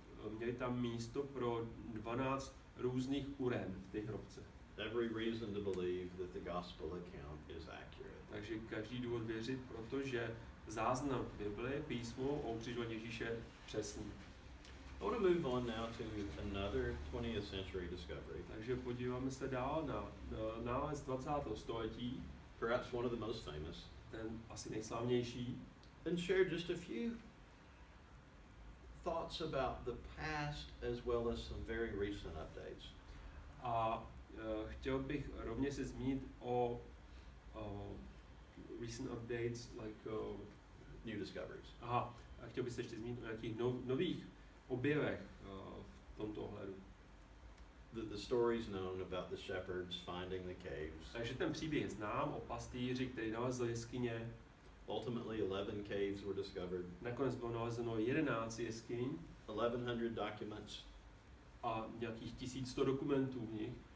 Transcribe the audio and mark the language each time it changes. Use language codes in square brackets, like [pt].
[cs] Měli tam místo pro 12 různých uren v té hrobce. [en] Every reason to believe that the gospel account is accurate. [cs] Takže každý důvod věřit, protože záznam Bible, písmo o ukřižování Ježíše přesný. [en] I want to move on now to another 20th century discovery, [cs] Takže podíváme se dál na nález 20. století, [en] perhaps one of the most famous, [cs] ten asi nejslavnější, [en] and share just a few thoughts about the past as well as some very recent updates. [cs] A chtěl bych rovně se zmínit o [en] recent updates, like New discoveries. [cs] a chtěl bych se ještě zmínit o nějakých nových objevech v tomto ohledu. [en] The stories known about the shepherds finding the caves. [cs] Takže ten příběh znám o pastýři, který nalezl jeskyně. [en] Ultimately, 11 caves were discovered. [cs] Nakonec bylo nalezeno 11 jeskyň [en] 1,100 documents. [cs] A nějakých 1100 dokumentů v nich.